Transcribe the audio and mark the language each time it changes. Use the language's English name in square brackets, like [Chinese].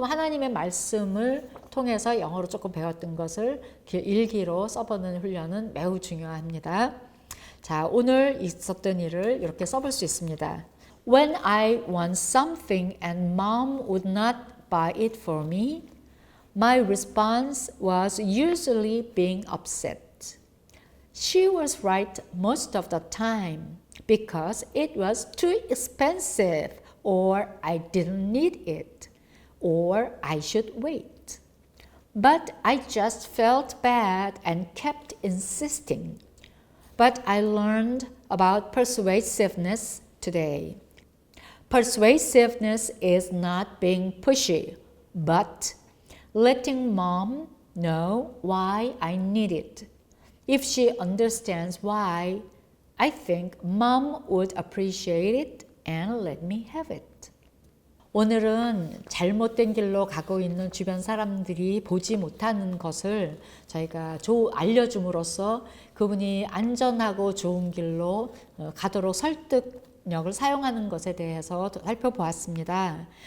[Korean] 하나님의 말씀을 통해서 영어로 조금 배웠던 것을 일기로 써보는 훈련은 매우 중요합니다. 자, 오늘 있었던 일을 이렇게 써볼 수 있습니다. [English] When I want something and mom would not buy it for me, my response was usually being upset. She was right most of the time because it was too expensive or I didn't need it or I should wait. But I just felt bad and kept insisting. But I learned about persuasiveness today. Persuasiveness is not being pushy, but letting mom know why I need it. If she understands why, I think mom would appreciate it and let me have it. [Korean] 오늘은 잘못된 길로 가고 있는 주변 사람들이 보지 못하는 것을 저희가 알려줌으로써 그분이 안전하고 좋은 길로 가도록 설득력을 사용하는 것에 대해서 살펴보았습니다.